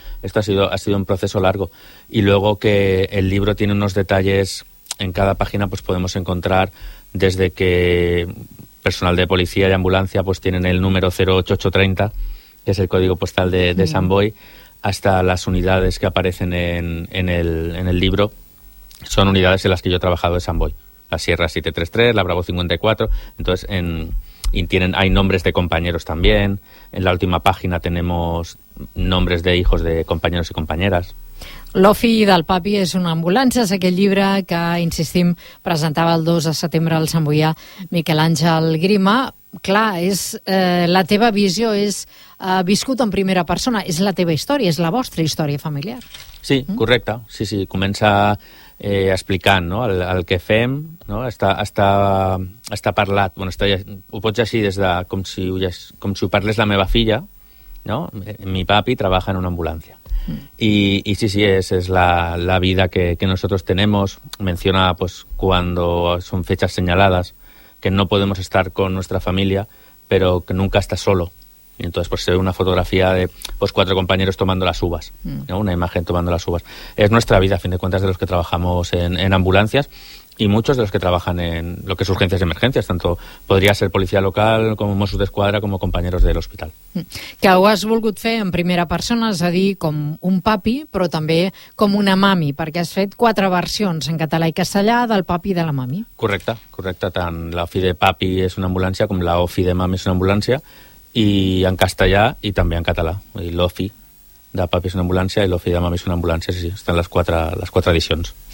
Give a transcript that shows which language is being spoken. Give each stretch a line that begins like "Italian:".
Spanish: Esto ha sido un proceso largo. Y luego que el libro tiene unos detalles en cada página, pues podemos encontrar desde que personal de policía y ambulancia pues tienen el número 08830, que es el código postal de Samboy, hasta las unidades que aparecen en el libro. Son unidades en las que yo he trabajado de Samboy. La Sierra 733, la Bravo 54, entonces hay nombres de compañeros también. En la última página tenemos nombres de hijos de compañeros y compañeras.
Catalan: L'ofi del papi és una ambulància, és aquest llibre que, insistim, presentava el 2 de setembre al samboià Miquel Àngel Grima. Clar, és la teva visió, és viscut en primera persona, és la teva història, és la vostra història familiar. Sí, correcte. Sí, comença explicant, no? el que fem, no? està parlat, bueno, està, ho pots així des de com si ho parles la meva filla, no? Mi papi treballa en una ambulància.
Spanish: Y sí, es la vida que nosotros tenemos. Menciona pues cuando son fechas señaladas que no podemos estar con nuestra familia, pero que nunca está solo. Y entonces pues se ve una fotografía de pues 4 compañeros tomando las uvas, ¿no? Una imagen tomando las uvas. Es nuestra vida, a fin de cuentas, de los que trabajamos en ambulancias. y muchos de los que trabajan en lo que es urgencias y emergencias, tanto podría ser policía local, como Mossos d'Esquadra, como compañeros del hospital.
Catalan: Que ho has volgut fer en primera persona, és a dir, com un papi, però també com una mami, perquè has fet quatre versions en català i castellà del papi i de la mami. Correcte, correcte. Tant la OFI de papi és una ambulància com la OFI de mami és una ambulància, i en castellà i també en català, i l'OFI de papi és una ambulància i l'OFI de mami és una ambulància, sí, estan les quatre edicions.